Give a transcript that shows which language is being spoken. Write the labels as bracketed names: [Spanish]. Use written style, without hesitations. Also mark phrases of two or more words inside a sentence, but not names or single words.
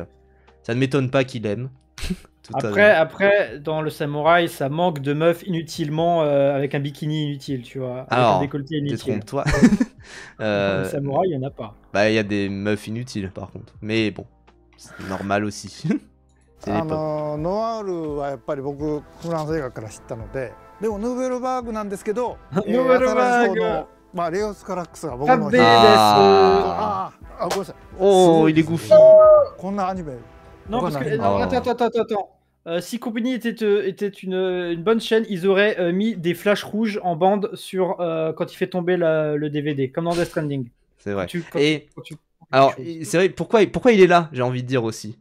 [French] Ça ne m'étonne pas qu'il aime. Après, dans Le Samouraï, ça manque de meufs inutilement avec un bikini inutile, tu vois. Avec un décolleté inutile. Détrompe-toi. Le Samouraï, il y en a pas. Bah, il y a des meufs inutiles par contre. Mais bon, c'est normal aussi. C'est l'époque. [Japanese] ノワールはやっぱり僕フランス映画から知ったので、でもヌーベルバーグなんですけど、ヌーベルバーグまあレオスカラックスが僕の [French] Pas belle, [Japanese] ごめんなさい。 [French] Oh, il est goofy. [Japanese] こんなアニメ。 [French] Non, parce que. Oh. Attends. Si Compagnie était une bonne chaîne, ils auraient mis des flashs rouges en bande sur quand il fait tomber le DVD, comme dans Death Stranding. C'est vrai. Quand tu alors, c'est vrai, pourquoi il est là, j'ai envie de dire aussi.